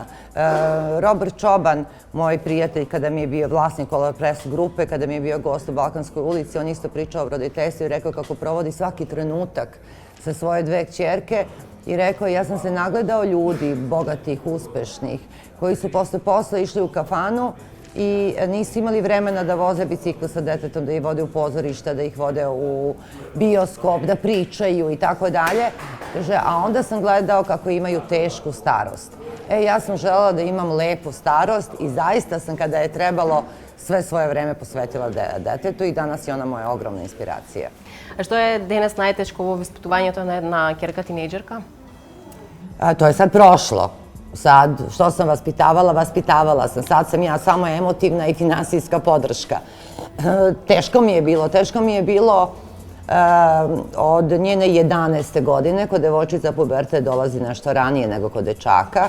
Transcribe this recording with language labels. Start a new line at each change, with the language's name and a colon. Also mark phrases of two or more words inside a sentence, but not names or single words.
Serbian: Robert Čoban, moj prijatelj, kada mi je bio vlasnik Press grupe, kada mi je bio gost u Balkanskoj ulici, on isto pričao o roditeljstvu i rekao kako provodi svaki trenutak sa svoje dve kćerke i rekao ja sam se nagledao ljudi, bogatih, uspešnih, koji su posle posla išli u kafanu i nisu imali vremena da voze bicikl sa detetom, da ih vode u pozorišta, da ih vode u bioskop, da pričaju i tako dalje. A onda sam gledao kako imaju tešku starost. Ja sam želela da imam lepu starost i zaista sam kada je trebalo sve svoje vreme posvetila detetu i danas je ona moja ogromna inspiracija.
Macedonian: A што е денес најтешко во воспитувањето на една ќерка тинејџерка?
Serbian: To je sad prošlo. Sad, što sam vaspitavala sam. Sad sam ja samo emotivna i finansijska podrška. Teško mi je bilo od njene 11. godine, kod devojčica pubertet dolazi nešto ranije nego kod dečaka.